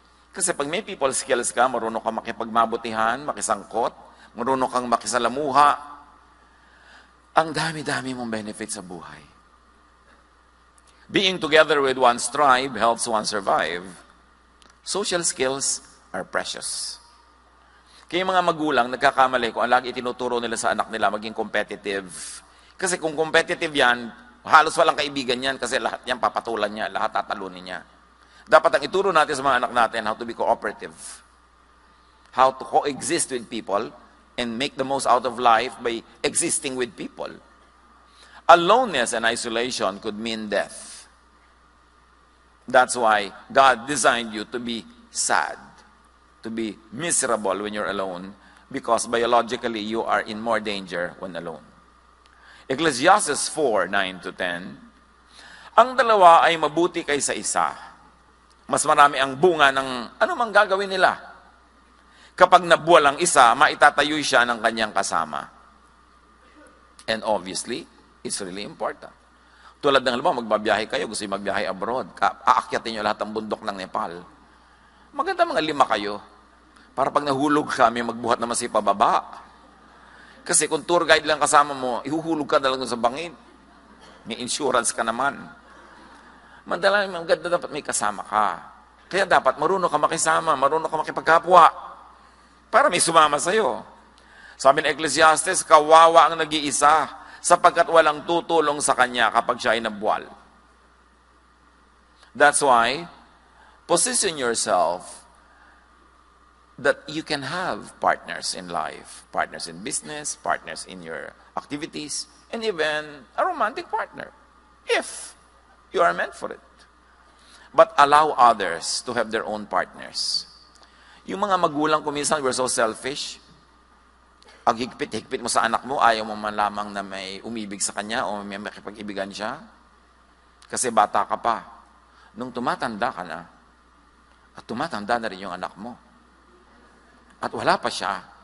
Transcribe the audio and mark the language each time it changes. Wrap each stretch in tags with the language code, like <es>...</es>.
<tl>Kasi pag may people skills ka, marunong kang makipagmabutihan, makisangkot, marunong kang makisalamuha, ang dami-dami mong benefits sa buhay.</tl> <en>Being together with one's tribe helps one survive. Social skills are precious.</en> <tl>Kaya yung mga magulang, nagkakamali kung ang lagi itinuturo nila sa anak nila maging competitive. Kasi kung competitive yan, halos walang kaibigan yan kasi lahat yan papatulan niya, lahat tatalunin niya. Dapat ang ituro natin sa mga anak natin</tl> <en>how to be cooperative. How to coexist with people and make the most out of life by existing with people. Aloneness and isolation could mean death. That's why God designed you to be sad, to be miserable when you're alone, because biologically you are in more danger when alone.</en> <tl>Ecclesiastes 4:9-10, ang dalawa ay mabuti kaysa isa. Mas marami ang bunga ng anumang gagawin nila. Kapag nabuwal ang isa, maitatayoy siya ng kanyang kasama.</tl> <en>And obviously, it's really important.</en> <tl>Tulad ng halimbawa, magbabiyahe kayo, gusto nyo magbiyahe abroad, aakyatin nyo lahat ng bundok ng Nepal. Maganda mga 5 kayo. Para pag nahulog ka, may magbuhat naman sa pababa. Kasi kung tour guide lang kasama mo, ihuhulog ka na lang sa bangin. May insurance ka naman. Madalang maganda dapat may kasama ka. Kaya dapat marunong ka makisama, marunong ka makipagkapwa. Para may sumama sa'yo. Sabi ng Ecclesiastes, kawawa ang nag-iisa sapagkat walang tutulong sa kanya kapag siya ay nabuwal.</tl> <en>That's why, position yourself that you can have partners in life, partners in business, partners in your activities, and even a romantic partner, if you are meant for it. But allow others to have their own partners.</en> <tl>Yung mga magulang ko minsan,</tl> <en>we're so selfish.</en> <tl>Ang higpit-higpit mo sa anak mo, ayaw mo man lamang na may umibig sa kanya o may makipag-ibigan siya. Kasi bata ka pa. Nung tumatanda ka na, at tumatanda na rin yung anak mo. At wala pa siya.</tl>